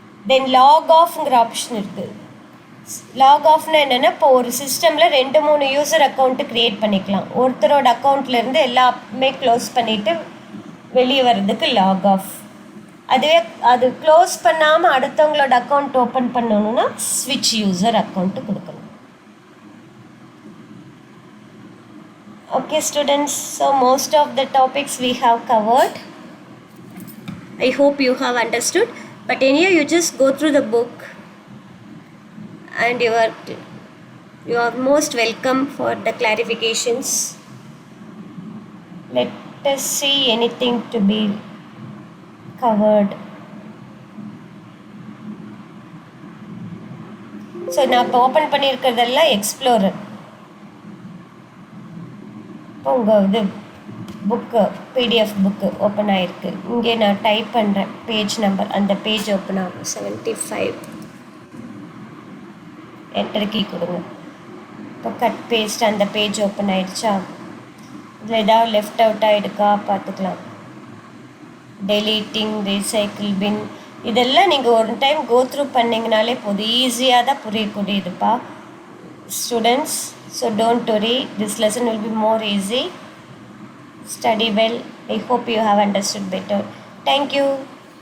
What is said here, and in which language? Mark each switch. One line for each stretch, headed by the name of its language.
Tamil: Then log offங்கிற option இருக்குது. Lock ஆஃப்னா என்னென்னா, இப்போ ஒரு சிஸ்டமில் 2-3 யூசர் அக்கௌண்ட்டு க்ரியேட் பண்ணிக்கலாம். ஒருத்தரோட அக்கௌண்ட்லேருந்து எல்லாமே க்ளோஸ் பண்ணிவிட்டு வெளியே வர்றதுக்கு லாக் ஆஃப். அதுவே அது க்ளோஸ் பண்ணாமல் அடுத்தவங்களோட அக்கௌண்ட் ஓப்பன் பண்ணணுன்னா ஸ்விட்ச் யூசர் அக்கௌண்ட்டு கொடுக்கணும்.
English: Okay students, so most of the topics we have covered. I hope you have understood, but anyway you just go through the book and you are most welcome for the clarifications. Let us see anything to be covered.
Tamil: So நான் இப்போ open பண்ணியிருக்கிறதெல்லாம் explorer. இப்போ உங்கள் இது book PDF book open ஆகிருக்கு. இங்கே நான் type பண்ணுறேன் page number, அந்த பேஜ் ஓப்பன் ஆகும் 75. என்டர் கீ கொடுங்க. இப்போ கட் பேஸ்ட் அந்த பேஜ் ஓப்பன் ஆகிடுச்சா? இதில் ஏதாவது லெஃப்ட் அவுட் ஆகிடுக்கா பார்த்துக்கலாம். டெலீட்டிங், ரீசைக்கிள் பின், இதெல்லாம் நீங்கள் ஒரு டைம் கோ த்ரூ பண்ணிங்கனாலே போதும். ஈஸியாக தான் புரியக்கூடியதுப்பா students.
English: So don't worry, this lesson will be more easy. Study well. I hope you have understood better. Thank you.